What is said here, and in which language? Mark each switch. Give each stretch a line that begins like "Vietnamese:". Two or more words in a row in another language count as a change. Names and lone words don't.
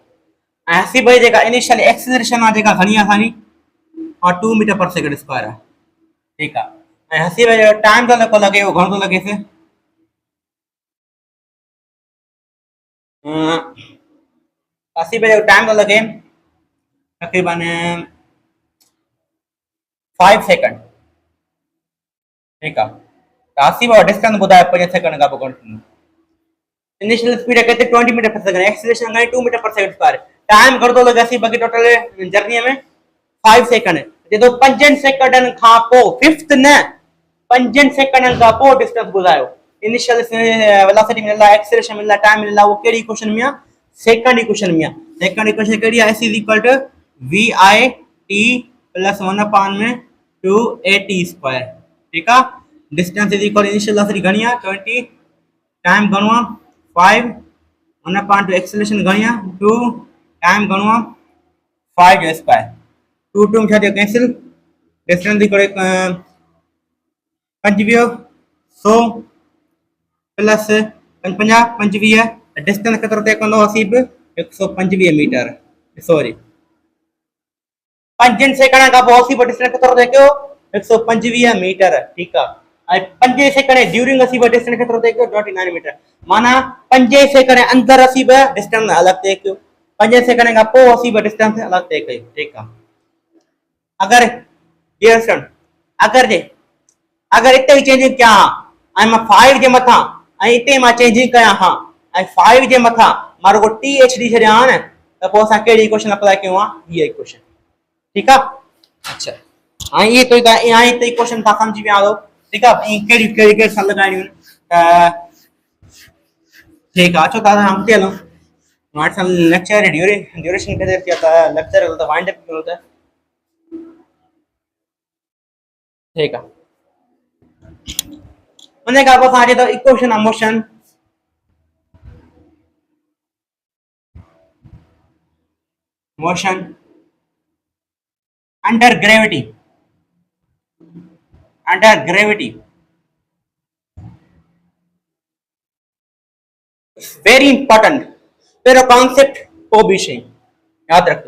Sindhi: ऐं आसी भई जेका
English: initial acceleration
Sindhi: आहे जेका घणी आहे असांजी और 2
English: meter per second square
Sindhi: आहे, ठीकु आहे। ऐं हसी भई जो टाइम थो लॻे उहो घणो थो लॻेसि, हसी भई जो टाइम थो लॻे तक़रीबन 5 सेकंड, ठीकु आहे। त हसी भई डिस्टेंस ॿुधायो 5 सेकंड खां पोइ घणो थींदो।
English: initial speed
Sindhi: केतिरी 20
English: meter per second,
Sindhi: एक्सेलरेशन घणी 2
English: meter per second square,
Sindhi: टाइम घणो थो लॻे असी बाक़ी टोटल जर्नीअ में 5 सेकंड। जेको 5 सेकंडनि खां पोइ फिफ्थ न 5 सेकंडनि खां पोइ डिस्टेंस ॿुधायो,
English: initial velocity
Sindhi: मिलंदा, एक्सेलरेशन मिलंदा, टाइम मिलंदा, वो कहिड़ी इक्वेशन में आहे
English: second equation
Sindhi: में आहे।
English: second equation
Sindhi: कहिड़ी आहे,
English: s is equal to vi t plus 1 upon में 2at square,
Sindhi: ठीकु आहे।
English: distance is equal initial velocity
Sindhi: घणी आहे 20, टाइम घणो आहे 5, 1 अपान 2 एक्सेलरेशन घणी आहे 2, टाइम घणो आहे 5 जो स्क्वायर, 2 2 छा थियो कैंसिल,
English: distance equal
Sindhi: 25 100 प्लस 50 25, डिस्टेंस केतिरो तय कंदो असी बि 125 मीटर, सॉरी 5 सेकंड खां पोइ असी बि डिस्टेंस केतिरो तय कयो 125 मीटर, ठीकु आहे। ऐं 5
English: second during
Sindhi: असी बि डिस्टेंस केतिरो तय कयो 29 मीटर, माना 5 सेकंड अंदर असी बि डिस्टेंस अलॻि तय कयो, 5 सेकंड खां पोइ असी बि डिस्टेंस अलॻि तय कयो, ठीकु आहे। अगर डियर स्टूडेंट अगर इते ही चेंजिंग कयां हां ऐं मां 5 जे मथां ऐं इते मां चेंजिंग कयां हां ऐं 5 जे मथां मां रुगो th ॾी छॾियां हां न त पोइ असां कहिड़ी इक्वेशन अप्लाई कयूं हां, हीअ इक्वेशन, ठीकु आहे। अच्छा हाणे इहे तो हाणे हिते इक्वेशन तव्हां सम्झी विया आहियो, ठीकु आहे। ऐं कहिड़ी कहिड़ी कहिड़ी सां लॻाइणियूं त ठीकु आहे। अचो तव्हां हुते हलूं,
Hindi: हमारे साथ
English: lecture duration
Hindi: कितने किया था, लेक्चर होता
English: wind up
Hindi: होता है, ठीक है। उन्हें कहा बस आज तो
English: equation of motion, motion under gravity, under gravity very important
Hindi: तेरो कॉन्सेप्ट को भी शे याद रखो।